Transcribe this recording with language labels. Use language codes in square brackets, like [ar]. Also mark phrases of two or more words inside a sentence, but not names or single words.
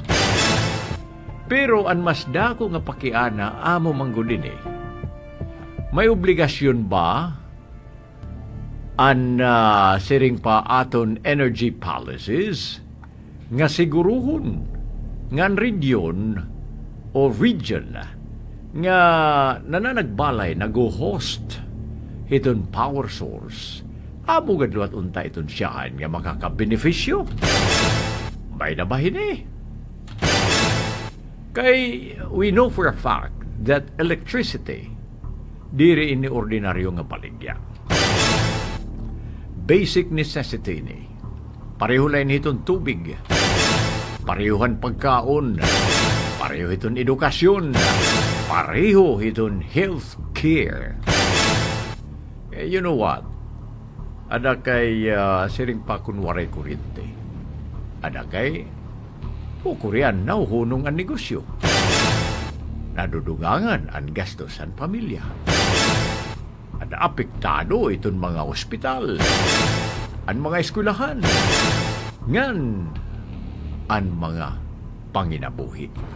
[war] Pero ang mas dako nga pakiana amo manggudin may obligasyon ba an siring pa aton [en] energy policies [war] nga siguruhon ngan region o region nga nananagbalay nag-host iton [en] power source [war] amo gadlo at unta iton siyaan nga makakabenepisyo. May nabahin Kay [en] we know for a fact that electricity [war] diri ini ordinaryo nga baligya. [en] Basic necessity [war] ni. Pareho lang iton tubig. Parehohan pagkaon. Pareho iton edukasyon. Pareho iton [en] health care. You know what? [war] Ada kay siring pa kunwari kuryente. Ada kay Kurian na hunong ang negosyo. Nadudugangan ang gastos ang pamilya. Ada apektado iton mga ospital, ang mga eskwelahan, ngan ang mga panginabuhi.